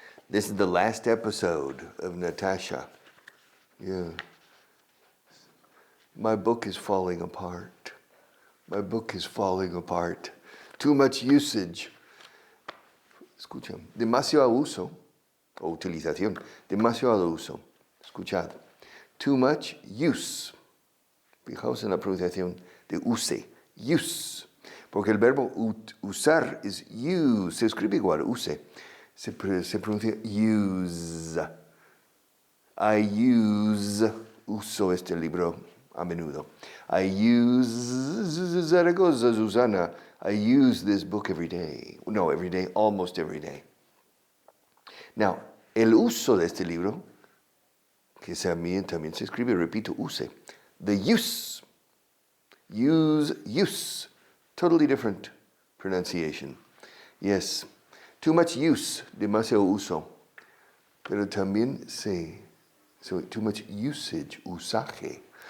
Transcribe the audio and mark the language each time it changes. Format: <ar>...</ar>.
<en>This is the last episode of Natasha. Yeah. My book is falling apart. My book is falling apart. Too much usage.</en> <es>Escucha, demasiado uso o utilización, demasiado uso. Escuchad.</es> <en>Too much use.</en> <es>Fijaos en la pronunciación de use. Use. Porque el verbo usar es use. Se escribe igual, use. Se pronuncia use.</es> <en>I use.</en> <es>Uso este libro a menudo.</es> <en>I use</en> <es>Zaragoza, Susana.</es> <en>I use this book every day. No, every day, almost every day.</en> <es>Now, el uso de este libro, que también se escribe, repito, use.</es> <en>The use. Use. Totally different pronunciation. Yes. Too much use,</en> <es>demasiado uso. Pero también</es> <en>so too much usage, usaje.</en>